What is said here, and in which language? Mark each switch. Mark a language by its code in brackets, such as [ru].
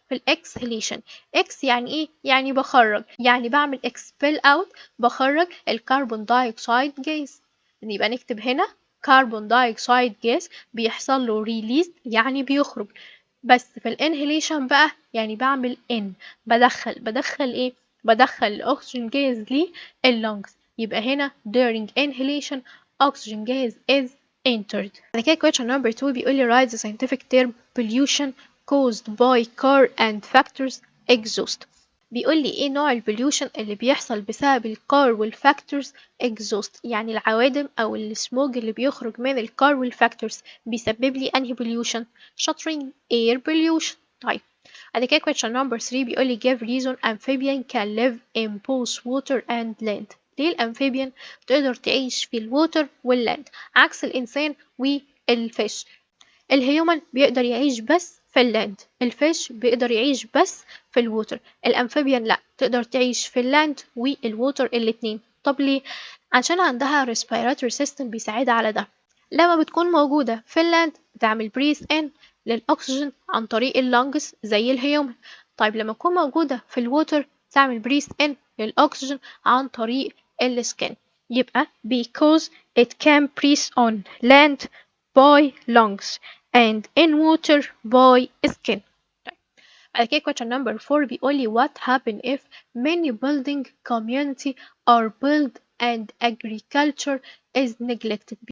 [ar] في الاكسهيليشن، اكس يعني ايه؟ يعني بخرج، يعني بعمل [en] expel out، [ar] بخرج الكربون دايوكسيد جاز. يبقى نكتب هنا كربون دايوكسيد جاز بيحصل له released يعني بيخرج. بس في الانهيليشن بقى يعني بعمل ان، بدخل ايه؟ بدخل الاكسجين جاز لللنجز. يبقى هنا [en] during inhalation oxygen gas is entered. [ar] بعد كده [en] question number 2 [ar] بيقول لي [en] write the scientific term pollution caused by car and factors exhaust. [ar] بيقول لي ايه نوع البوليوشن اللي بيحصل بسبب الكار والفاكتورز exhaust، يعني العوادم او السموج اللي بيخرج من الكار والفاكتورز بيسبب لي انهي بوليوشن؟ شاطرين، air pollution. طيب بعد كده [en] question number 3 [ar] بيقول لي [en] give reason amphibian can live in both water and land. [ar] ليه الامفيبيان تقدر تعيش في الووتر واللاند عكس الانسان والفيش؟ الهيومن بيقدر يعيش بس في اللاند، الفيش بيقدر يعيش بس في الووتر، الامفيبيان لا، تقدر تعيش في اللاند والووتر الاتنين. طب ليه؟ عشان عندها respiratory system بيساعدها على ده. لما بتكون موجودة في اللاند بتعمل بريس ان للأكسجين عن طريق اللنجز زي الهيومن. طيب لما تكون موجودة في الووتر تعمل بريس ان للأكسجين عن طريق السكين. [en] يبقى because it can breathe on land by lungs and in water by skin. [ar] بعد كده [en] question number 4 [ar] بيقول لي [en] what happen if many building community are built and agriculture is neglected.